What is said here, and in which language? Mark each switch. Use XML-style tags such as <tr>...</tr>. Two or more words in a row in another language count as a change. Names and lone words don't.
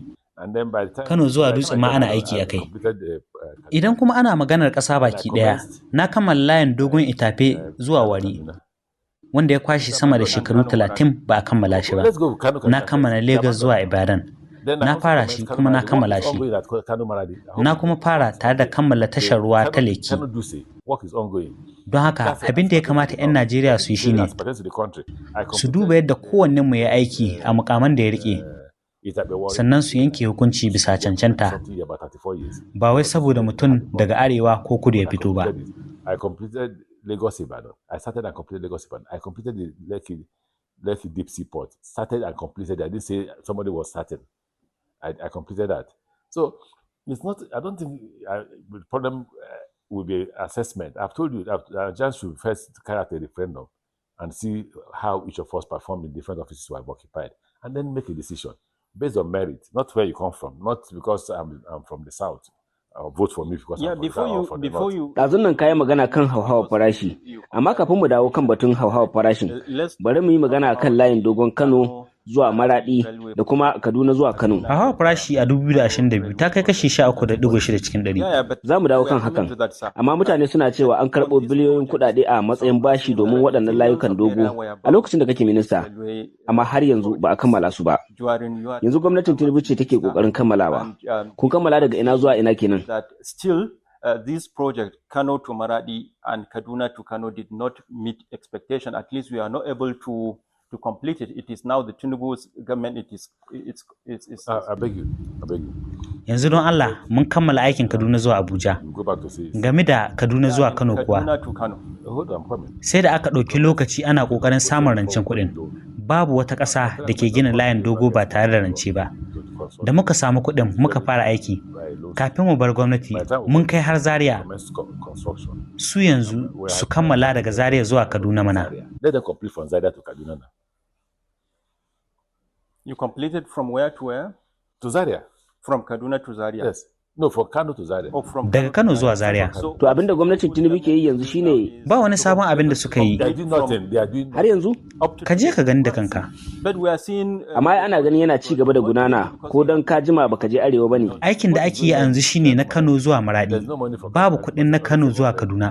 <ha>Kano zuwa Dutse ma ana aiki a kai. Idan kuma ana maganar ƙasa baki ɗaya, na kammala layin dogon Itafe zuwa Wari, wanda ya kwashe sama da shekaru 30 ba a kammala shi ba. Na kammala Lagos zuwa Ibadan. Na fara shi kuma na kammala shi. Na kuma fara tare da kammala tashar ruwa ta Lekki,</ha> <en>Work is ongoing.</en> <ha>Don haka abin da ya kamata 'yan Najeriya su yi shine su duba yadda kowanne mu ya aiki a mukaman da ya rike, sannan su yanke hukunci bisa cancanta, ba wai saboda mutum daga arewa ko kudu ya fito ba.</ha> <en>I completed Lagos Ibadan. I started and completed Lagos Ibadan. I completed the Lekki Deep Sea Port. Started and completed. I didn't say somebody was starting. I completed that. So it's not. I don't think the problem will be assessment. I've told you that Nigerians should first carry out a referendum and see how each of us performed in different offices we have occupied, and then make a decision based on merit, not where you come from, not because I'm from the south. Vote for me because before you</en> <ha>ɗazun nan kayi magana kan hauhawar farashi, amma kafin mu dawo kan batun hauhawar farashin, bari mu yi magana kan layin dogon Kano zuwa Maradi da kuma Kaduna zuwa Kano. Hauhawar farashi a 2022 ta kai kashi 13.6 cikin 100. Za mu dawo kan hakan, amma mutane suna cewa an karɓo biliyoyin kuɗaɗe a matsayin bashi domin waɗannan layukan dogo a lokacin da kake minista, amma har yanzu ba a kammala su ba. Yanzu gwamnatin Tinubu ce take ƙoƙarin kammalawa. Kun kammala daga ina zuwa ina kenan?</ha> <en>This project, Kano to Maradi and Kaduna to Kano, did not meet expectation. At least we are not able to complete it. It is now the Tinubu's government. It's I beg you.</en> <ha>Yanzu don Allah mun kammala aikin Kaduna zuwa Abuja. Game da Kaduna zuwa Kano kuwa, sai da aka ɗauki lokaci ana ƙoƙarin samun rancen kuɗin. Babu wata ƙasa da ke gina layin dogo ba tare da rance ba. Da muka samu kuɗin muka fara aiki. Kafin mu bar gwamnati mun kai har Zaria. Su yanzu su kammala daga Zaria zuwa Kaduna mana.</ha> <en>Let them complete from Zaria to Kaduna now. You completed from where to where? To Zaria. From Kaduna to Zaria. Yes. No, from Kano to Zaria.</en> <ha>Daga Kano zuwa Zaria. To abinda gwamnatin Tinubu ke yi yanzu shine ba wani sabon abin da suka yi. Har yanzu? Ka je ka gani da kanka. Amma ana ganin yana ci gaba da gudana, ko dan ka jima baka je arewa bane. Aikin da ake yi yanzu shine na Kano zuwa Maradi. Babu kuɗin na Kano zuwa Kaduna.</ha>